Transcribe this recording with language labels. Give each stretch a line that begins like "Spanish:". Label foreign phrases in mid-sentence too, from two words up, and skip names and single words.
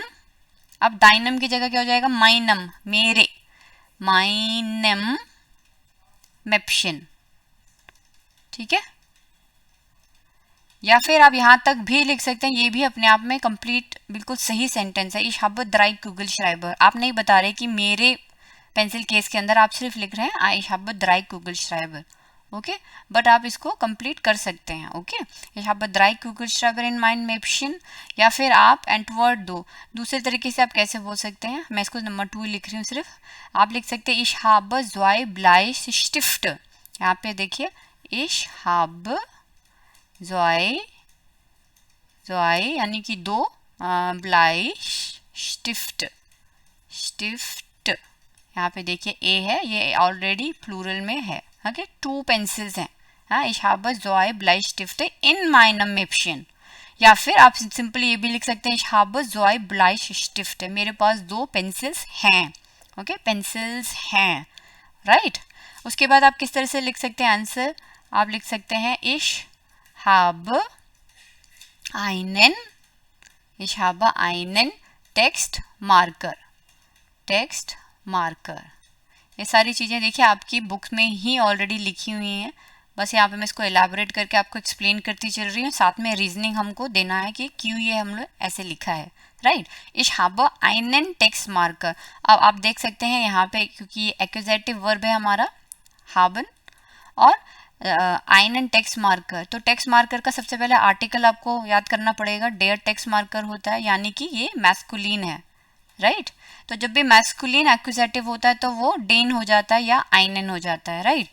Hindi: अब डाइनम की जगह क्या हो जाएगा, माइनम, मेरे,
German: meinem Mäppchen.
Hindi: ठीक है, या फिर आप यहाँ तक भी लिख सकते हैं, ये भी अपने आप में कंप्लीट बिल्कुल सही सेंटेंस है।
German: इश habe drei Kugelschreiber,
Hindi: आप नहीं बता रहे कि मेरे पेंसिल केस के अंदर आप सिर्फ लिख रहे हैं
English: I have
German: drei Kugelschreiber,
Hindi: ओके, बट आप इसको कंप्लीट कर सकते हैं, ओके।
German: ich habe drei Kugelschreiber in meinem Mäppchen,
Hindi: या फिर आप एंटवर्ड दो, दूसरे तरीके से आप कैसे बोल सकते हैं, मैं इसको नंबर 2 लिख रही हूँ सिर्फ, आप लिख सकते हैं
German: ich habe zwei Bleistift,
Hindi: यहाँ पे देखिए
German: ich habe zwei
Hindi: यानी कि 2 Bleistift, स्टिफ्ट, यहाँ पे देखिए ए है, ये ऑलरेडी प्लूरल में है, ओके, 2 पेंसिल्स हैं, हाँ,
German: ich habe zwei Bleistifte in meinem Mäppchen,
Hindi: या फिर आप सिंपली ये भी लिख सकते हैं
German: ich habe zwei Bleistifte,
Hindi: मेरे पास 2 पेंसिल्स हैं, ओके, पेंसिल्स हैं, राइट। उसके बाद आप किस तरह से लिख सकते हैं आंसर, आप लिख सकते हैं
German: ich habe einen Textmarker,
Hindi: टेक्स्ट मार्कर, ये सारी चीज़ें देखिए आपकी बुक्स में ही ऑलरेडी लिखी हुई हैं, बस यहाँ पे मैं इसको एलाबोरेट करके आपको एक्सप्लेन करती चल रही हूँ, साथ में रीजनिंग हमको देना है कि क्यों ये हम लोग ऐसे लिखा है, राइट।
German: ich habe einen Textmarker,
Hindi: अब आप देख सकते हैं यहाँ पे क्योंकि ये
English: accusative verb
Hindi: है हमारा haben, और
German: einen Textmarker,
Hindi: तो टेक्स्ट मार्कर का सबसे पहले आर्टिकल आपको याद करना पड़ेगा,
German: der Textmarker
Hindi: होता है, यानी कि ये मैस्कुलिन है, राइट। तो जब भी
English: masculine accusative
Hindi: होता है तो वो डेन हो जाता है या आइनन हो जाता है, राइट।